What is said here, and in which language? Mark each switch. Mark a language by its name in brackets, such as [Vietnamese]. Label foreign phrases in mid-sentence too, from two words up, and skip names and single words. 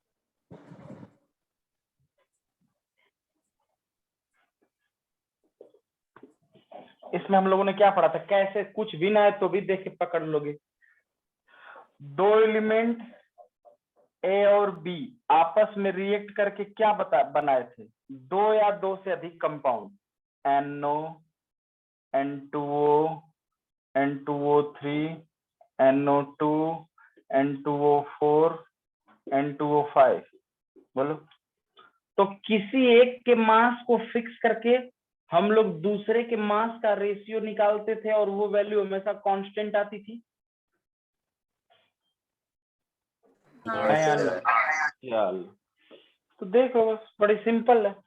[Hindi] इसमें हम लोगों ने क्या पढ़ा था, कैसे कुछ भी ना है तो भी देख के पकड़ लोगे। 2 एलिमेंट ए और बी आपस में रिएक्ट करके क्या बनाए थे, 2 या 2 से अधिक कंपाउंड, NO, N2O, N2O3, NO2, N2O4, N2O5। बोलो, तो किसी एक के मास को फिक्स करके हम लोग दूसरे के मास का रेशियो निकालते थे और वो वैल्यू हमेशा कांस्टेंट आती थी। चल, तो देखो बस बड़ी सिंपल है।